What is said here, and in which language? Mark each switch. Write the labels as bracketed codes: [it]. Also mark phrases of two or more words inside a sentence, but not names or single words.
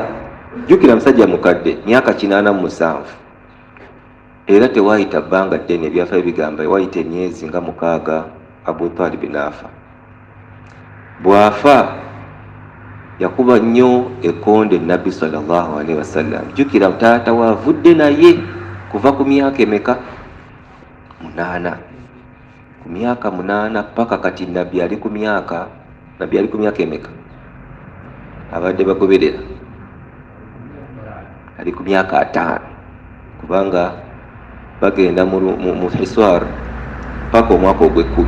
[lg] Jjukira musajja mukadde, myaka 87, era tewaayita bbanga ddene, ebyafaayo bigamba waayita emyezi nga 6 Abu Talib n'afa. Bw'afa yakuba nnyo ekkonde Nabbi [ar] صلى الله عليه وسلم. [lg] Jjukira taata waavudde naye kuva ku myaka emeka? 8. Ku myaka 8 paka kati Nabbi ali ku myaka emeka? Abadde bagoberera ali ku myaka 5, kubanga bagenda mu Hiswar paka omwaka ogw'ekkumi.